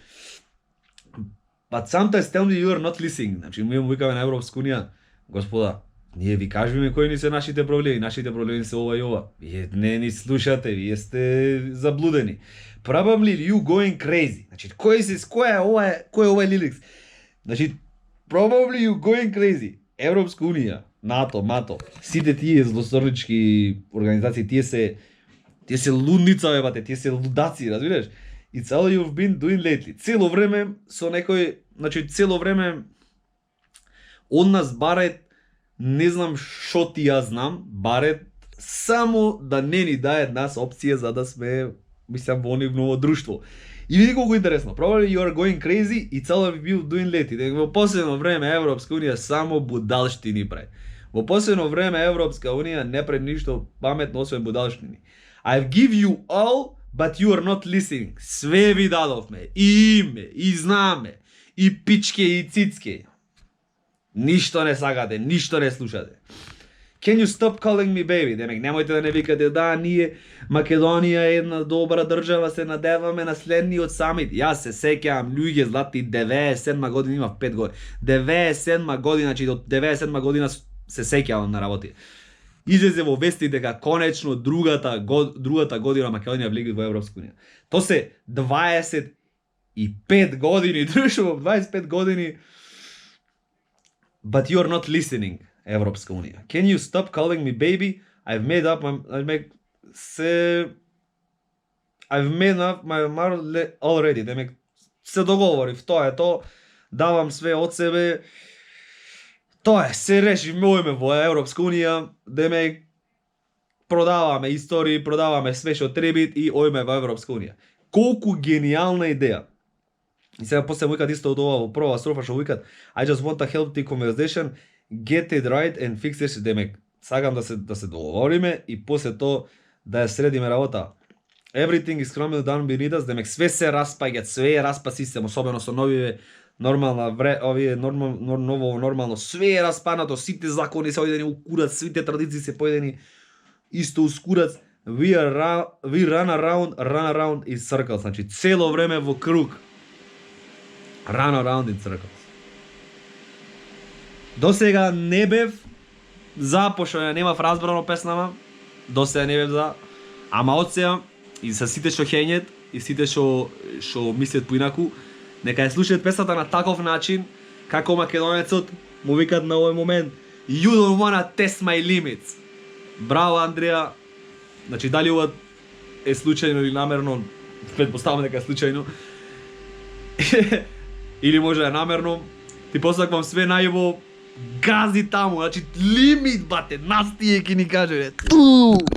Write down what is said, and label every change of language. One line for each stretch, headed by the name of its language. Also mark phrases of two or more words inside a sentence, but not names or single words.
English: But sometimes tell me you are not listening.
Macedonian: Значи, ми викаме на Европска унија, господа, ние ви кажуваме кои ни се нашите проблеми се ова и ова. Вие не ни слушате, вие сте заблудени.
English: Probably you going crazy.
Macedonian: Значи, кој е ова лирикс? Значи,
English: probably you going crazy.
Macedonian: Европска унија, НАТО, МАТО, сите тие злосторнички организации, тие се лудница, бате, тие се лудаци, разбираш?
English: It's all you've been doing lately.
Macedonian: Цело време со некој, значи цело време од нас барет, не знам шо ти ја знам, барет само да не ни даде нас опција за да сме, мислам, во нивно друштво. И види колку интересно.
English: Probably you are going crazy, it's all you've been doing lately.
Macedonian: Во последно време Европска унија само будалштини прави. Во последно време Европска унија не прави ништо паметно освен будалштини.
English: I've give you all, but you are not listening.
Macedonian: Све ви дадовме. И име, и знаме, и пичке, и цицке. Ништо не сакате, ништо не слушате.
English: Can you stop calling me baby?
Macedonian: Демек, немојте да не викате, да, ние, Македонија е една добра држава, се надеваме на следниот самит. Јас се сеќавам, луѓе злати, 97 година, имав 5 години. 97 година, значи до 97 година се сеќавам на работи. Излезе во вести дека конечно другата година Македонија влеги во Европска унија. То се 25 години, дружо, 25 години.
English: But you are not listening,
Macedonian: Европска унија.
English: Can you stop calling me baby? I've made up my mind already.
Macedonian: Демек, се договорив, тоа е то, давам све од себе. Тоа е, се реши мојме во Европска унија, демек продаваме истории, продаваме све што требит и ојме во Европска унија. Колку генијална идеја. И сега после викат исто од ова во прва строфа што викат
English: I just want a healthy conversation, get it right and fix it.
Macedonian: Демек, сакам да се договориме и после тоа да ја средиме работа.
English: Everything is crumbling down beneath us.
Macedonian: Демек, све се распаѓа, све е распа систем, особено со новиве ново нормално, све е распанато, сите закони се ојдени у курац, сите традиции се појдени исто у курац.
English: We run around in circles,
Macedonian: значи цело време во круг.
English: Run around in circles.
Macedonian: До сега не бев за, пошто ја немав разбрано песнама, до сега не бев за, ама од сега и со сите што хењет и сите што мислат поинаку, нека ја слушаат песната на таков начин, како македонецот му викат на овој момент
English: You don't wanna test my limits.
Macedonian: Браво, Андреја. Значи, дали ова е случајно или намерно, предпоставам дека е случајно. Или може е намерно. Ти посакувам све најубаво, гази таму, значи лимит, бате, нас тие ќе ни каже,